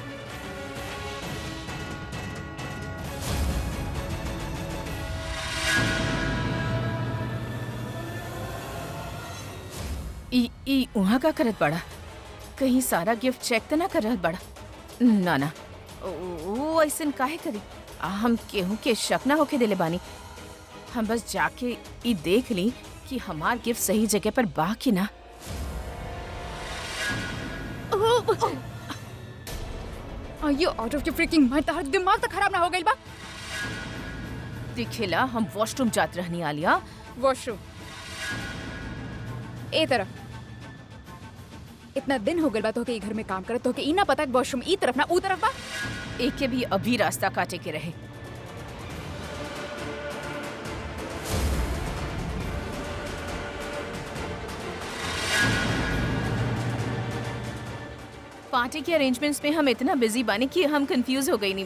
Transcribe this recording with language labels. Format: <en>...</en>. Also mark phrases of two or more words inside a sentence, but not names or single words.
<bho>ई उहाँ का करत बड़ा? कहीं सारा गिफ्ट चेक तो ना कर रहत बड़ा? ना ना वो ऐसन काहे करी? हम केहू के शक ना होके देले बानी। हम बस जाके ई देख ली कि हमार गिफ्ट सही जगह पर बा कि ना।</bho> <en>Are you out of your freaking mind?</en> <bho>तार दिमाग तो खराब ना हो गई बा? दिखेला हम वॉशरूम जात रहनी आलिया। वॉशरूम ए तरफ। इतना दिन हो गइल बा तो के घर में काम करत तो के ई ना पता वॉशरूम ई तरफ ना ऊ तरफ बा। एक के भी अभी रास्ता काटे के रहे। पार्टी के अरेंजमेंट्स में हम इतना बिजी बानी कि हम कंफ्यूज हो गई।</bho>